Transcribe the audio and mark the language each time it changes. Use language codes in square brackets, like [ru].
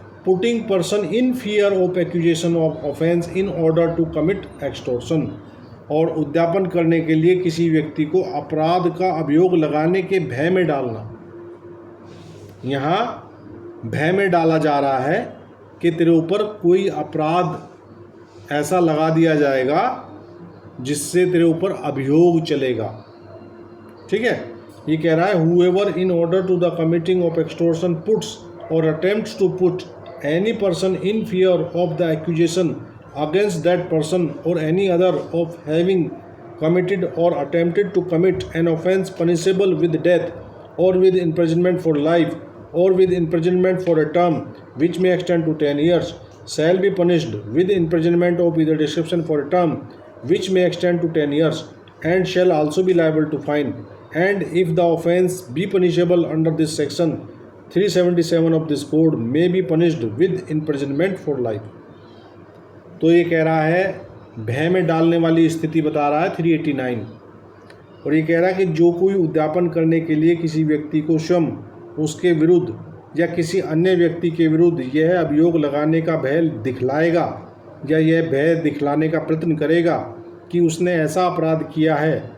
[en] putting person in fear of accusation of offence in order to commit extortion, [hi] और उद्यापन करने के लिए किसी व्यक्ति को अपराध का अभियोग लगाने के भय में डालना। यहाँ भय में डाला जा रहा है कि तेरे ऊपर कोई अपराध ऐसा लगा दिया जाएगा जिससे तेरे ऊपर अभियोग चलेगा। ठीक है, ये कह रहा है [en] whoever in order to the committing of extortion puts or attempts to put any person in fear of the accusation against that person or any other of having committed or attempted to commit an offence punishable with death or with imprisonment for life or with imprisonment for a term which may extend to 10 years shall be punished with imprisonment of either description for a term which may extend to 10 years and shall also be liable to fine, and if the offence be punishable under this section 377 of this code may be punished with imprisonment for life। [hi] तो ये कह रहा है भय में डालने वाली स्थिति बता रहा है 389, और ये कह रहा है कि जो कोई उद्यापन करने के लिए किसी व्यक्ति को स्वयं उसके विरुद्ध या किसी अन्य व्यक्ति के विरुद्ध यह अभियोग लगाने का भय दिखलाएगा या यह भय दिखलाने का प्रयत्न करेगा कि उसने ऐसा अपराध किया है